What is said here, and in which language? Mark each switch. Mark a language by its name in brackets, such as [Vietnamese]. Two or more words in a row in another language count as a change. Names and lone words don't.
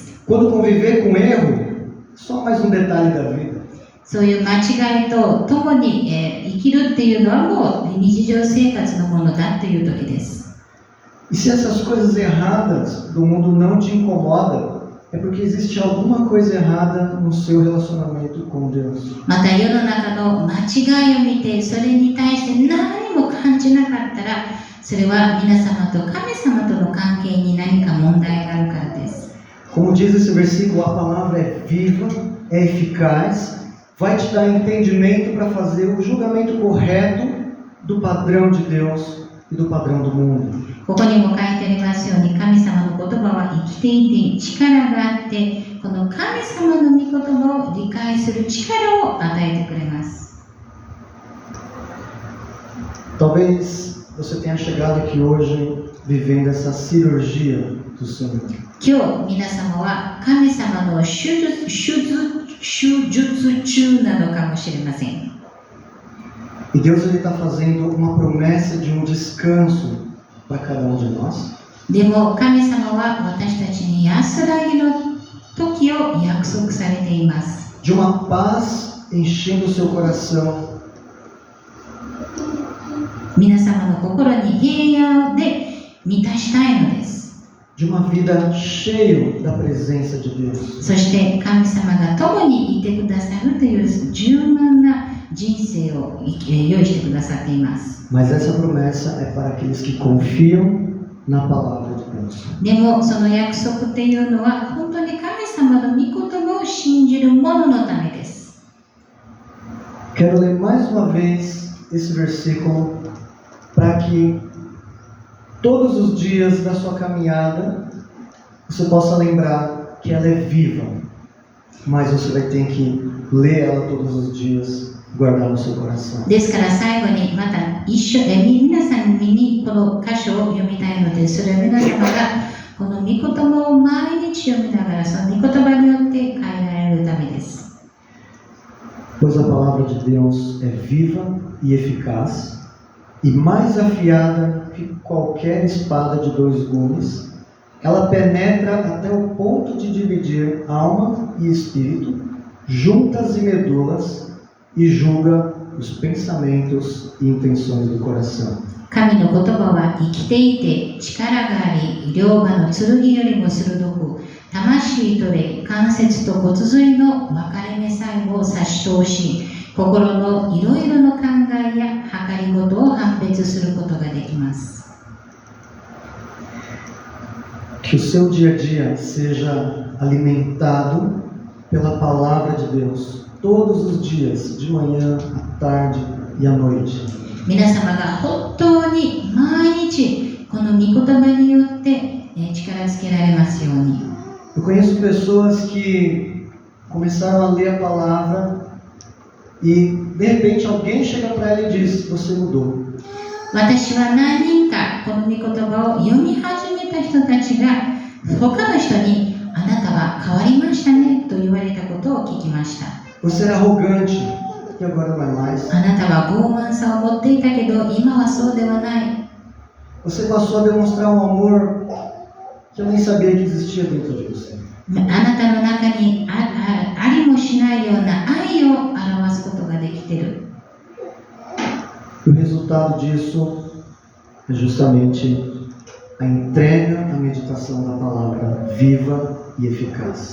[Portuguese] Quando conviver com erro, só mais um detalhe da vida. [Japanese] そういう間違いと共に、生きるっていうのはもう日常生活のものだという時です。 [Portuguese] E se essas coisas erradas do mundo não te incomodam, é porque existe alguma coisa errada no seu relacionamento com Deus. [Japanese] また世の中の間違いを見て、それに対して何も感じなかったら、それは皆様と神様との関係に何か問題があるからです。 [Portuguese] Como diz esse versículo, a palavra é viva, é eficaz, vai te dar entendimento para fazer o julgamento correto do padrão de Deus e do padrão do mundo. [Japanese] ここにも書いてありますように、神様の言葉は生きていて力があって、この神様の御言葉を理解する力を与えてくれます。 [Portuguese] Talvez você tenha chegado aqui hoje vivendo essa cirurgia do Senhor. [Japanese] 今日皆様は神様の手術中なのかもしれません。 [Portuguese] E Deus está fazendo uma promessa de um descanso para cada um de nós. [Japanese] でも神様は私たちに安らぎの時を約束されています。 [Portuguese] De uma paz enchendo o seu coração. [Japanese] 皆様の心に平安で満たしたいのです。 [Portuguese] De uma vida cheia da presença de Deus. [Japanese] そして神様が共にいてくださるという柔軟な人生を用意してくださっています。 [Portuguese] Mas essa promessa é para aqueles que confiam na palavra de Deus. [Japanese] でもその約束っていうのは本当に神様の御言葉を信じる者のためです。 [Portuguese] Quero ler mais uma vez esse versículo para que todos os dias da sua caminhada você possa lembrar que ela é viva, mas você vai ter que ler ela todos os dias, guardar no seu coração. [Japanese] ですから最後にまた皆さんにこの箇所を読みたいので、それは皆様がこの御言葉を毎日読みながら、その御言葉によって変えられるためです。 [Portuguese] Pois a palavra de Deus é viva e eficaz, e mais afiada que qualquer espada de 2 gumes, ela penetra até o ponto de dividir alma e espírito, juntas e medulas, e julga os pensamentos e intenções do coração. [Japanese] 神の言葉は生きていて力があり、両刃の剣よりも鋭く、魂と霊、関節と骨髄の分かれ目細胞を差し通し、心のいろいろの考えや計りごとを判別することができます。 [Portuguese] Que o seu dia a dia seja alimentado pela palavra de Deus todos os dias, de manhã, à tarde e à noite. [Japanese] 皆様が本当に毎日この御言葉によって力づけられますように。 [Portuguese] Eu conheço pessoas que começaram a ler a palavra e de repente alguém chega para ela e diz: você mudou. [Japanese] 私は何人かこの御言葉を読み始めた人たちが他の人にあなたは変わりましたねと言われたことを聞きました。 [Portuguese] Você era arrogante e agora não é mais. [Japanese] あなたは傲慢さを持っていたけど今はそうではない。 [Portuguese] Você passou a demonstrar um amor que eu nem sabia que existia dentro de você. [Japanese] あなたの中にありもしないような愛を表すことができている。 [Portuguese] E o resultado disso é justamente a entrega à meditação da palavra viva e eficaz.